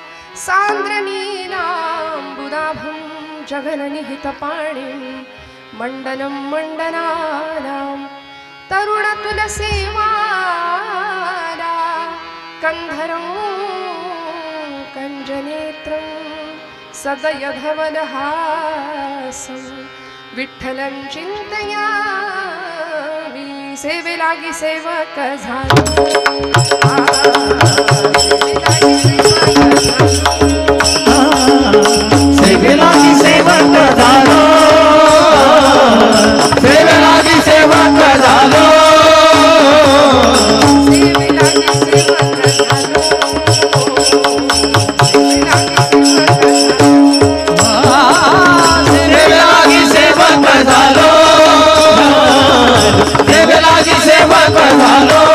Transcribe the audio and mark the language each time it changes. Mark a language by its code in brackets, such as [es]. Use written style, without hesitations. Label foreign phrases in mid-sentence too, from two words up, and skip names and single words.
[sa] सान्द्रनीलाम्बुदाभं, जगन्निहितपाणिं, मण्डनं मण्डनानां, तरुणतुलसीमाला, कन्धरं कञ्जनेत्रं, सदयधवलहासं, विठ्ठलं चिन्तयामि, [mr] सेवे लागी सेवक झालो, सेवे लागी सेवक झालो, सेवे लागी सेवक झालो, सेवे लागी सेवक झालो, सेवे लागी सेवक झालो, सेवे लागी सेवक झालो,